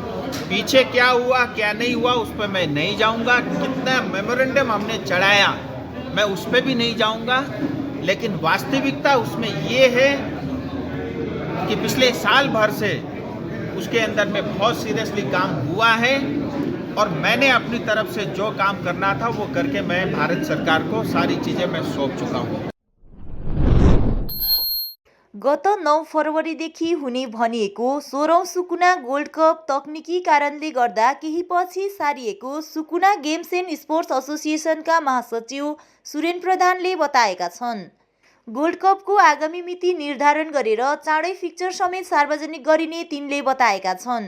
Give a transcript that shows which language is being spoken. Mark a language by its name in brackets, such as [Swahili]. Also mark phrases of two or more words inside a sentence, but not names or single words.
[Hindi] पीछे क्या हुआ क्या नहीं हुआ उस पर मैं नहीं जाऊंगा, कितना मेमोरेंडम हमने चढ़ाया मैं उस पर भी नहीं जाऊंगा, लेकिन वास्तविकता उसमें ये है कि पिछले साल भर से उसके अंदर में बहुत सीरियसली काम हुआ है और मैंने अपनी तरफ से जो काम करना था वो करके मैं भारत सरकार को सारी चीज़ें मैं सौंप चुका हूँ। [Nepali] गत 9 फरवरीदेखि हुने भनिएको 16औं सुकुना गोल्ड कप तकनिकी कारणले गर्दा केही पछि सारिएको सुकुना गेम्स एन्ड स्पोर्ट्स एसोसिएसनका महासचिव सुरेन प्रधानले बताएका छन्। गोल्ड कपको आगामी मिति निर्धारण गरेर चाँडै फिक्चर समेत सार्वजनिक गरिने तिनले बताएका छन्।